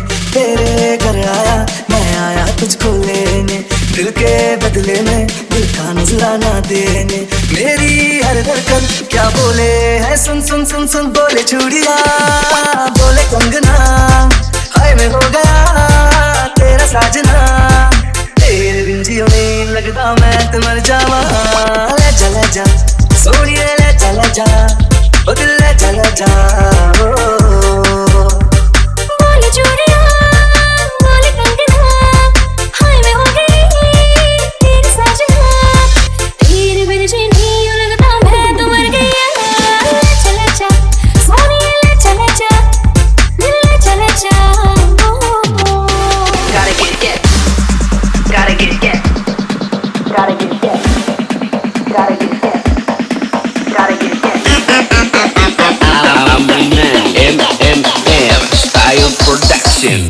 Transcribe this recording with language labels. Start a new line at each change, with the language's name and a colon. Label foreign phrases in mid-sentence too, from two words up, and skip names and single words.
Hindi: तेरे घर आया मैं आया तुझको लेने, दिल के बदले में दिल का नजराना देने। मेरी हर धड़कन क्या बोले है, सुन सुन सुन सुन बोले चूड़िया, बोले कंगना, हाय मैं हो गया तेरा साजना। तेरे बिन जियो नहीं लगता मैं तो मर जावा। ले जा सोनिए ले जा, ओ दिल ले जा, बोले चूड़िया, बोले कंगना, हाय मैं हो गई तेरी साजना। तेरे बिन जी नहीं लगता मैं तो मर गई। ले जा सोनिए ले जा, दिल ले जा।
English: Gotta get it, gotta get it, gotta get it, gotta get it, gotta get it. Minang, Style Production.